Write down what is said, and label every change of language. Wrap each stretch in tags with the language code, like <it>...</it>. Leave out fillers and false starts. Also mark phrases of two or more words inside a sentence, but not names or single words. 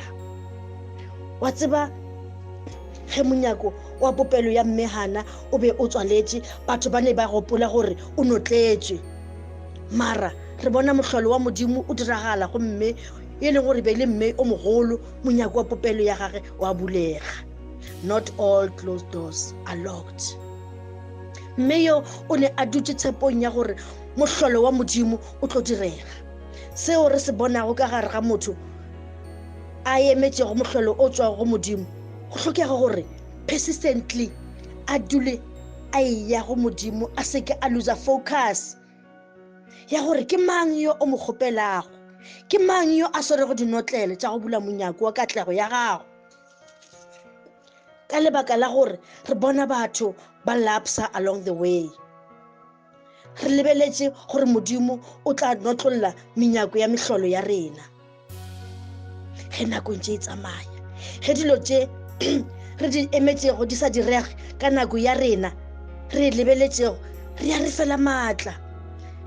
<nso>Wa tseba ge monyako wa popelo ya mmehana o be o tswaletše, batho ba ne ba gopola gore o notletše, mara re bona mohlolo wa Modimo o diragala go mme e leng gore be le mme o mogolo. Monyako wa popelo ya gage wa bulega.</nso> <en>Not all closed doors are locked.</en> <nso>Mme yo o ne a dutše tshepong ya gore mohlolo wa Modimo o tlo direga. Seo re se bonago ka gare ga motho a emetšego mohlolo o tswa go Modimo, go hlokega gore persistently a dule a ya go Modimo, a seke a</nso> <en>loser focus</en> <nso>ya gore ke mang yo o mo kgopelago, ke mang yo a swere go dinotlele tša go bula monyako wa katlego ya gago. Ka lebaka la gore re bona batho ba lapsa</nso> <en>along the way,</en> <nso>re lebeletše gore Modimo o tla notlolla menyako ya mehlolo ya rena ge nako ntše e tsamaya, ge dilo tše re di emetšego di sa direge ka nako ya rena, re lebeletšego, re ya re fela maatla, re</nso>